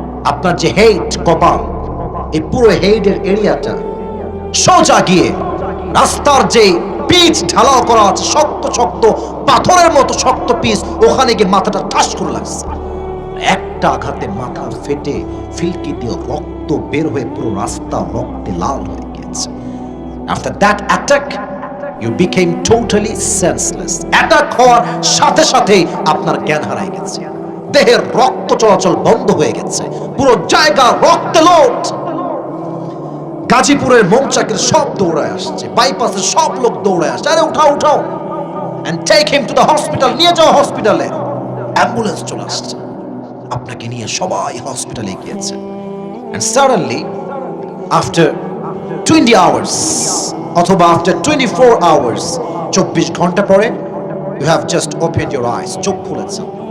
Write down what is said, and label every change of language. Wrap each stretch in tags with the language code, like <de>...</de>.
<bn>আপনার যে হেড, কপাল, এই পুরো হেডের এরিয়াটা সোজা গিয়ে রাস্তার যে পিচ ঢালাও করা আছে, শক্ত শক্ত পাথরের মতো শক্ত পিচ, ওখানে গিয়ে মাথাটা ঠাস করে লাগছে। একটা আঘাতে মাথা ফেটে ফিলকি দিয়ে রক্ত বের হয়ে পুরো রাস্তা রক্তে লাল হয়ে গিয়েছে।</bn> <en>After that attack, you became totally senseless.</en> <bn>Attack হওয়ার সাথে সাথেই আপনার জ্ঞান হারায় গেছে, দেহের রক্ত চলাচল বন্ধ হয়ে গেছে, পুরো জায়গা রক্তে লোট। গাজীপুরের মৌচাকের সব দৌড়ায় আসছে, বাইপাসের সব লোক দৌড়ায় আসছে, আরে উঠাও উঠাও,</bn> <en>and take him to the hospital,</en> <bn>নিয়ে যাও হসপিটালে। অ্যাম্বুলেন্স চলে আসছে, আপনাকে নিয়ে সবাই হসপিটালে গিয়েছে।</bn> <en>and suddenly after 20 hours অথবা after 24 hours,</en> <bn>24 ঘন্টা পরে,</bn> <en>you have just opened your eyes,</en> <bn>চোখ খুলেছেন।</bn>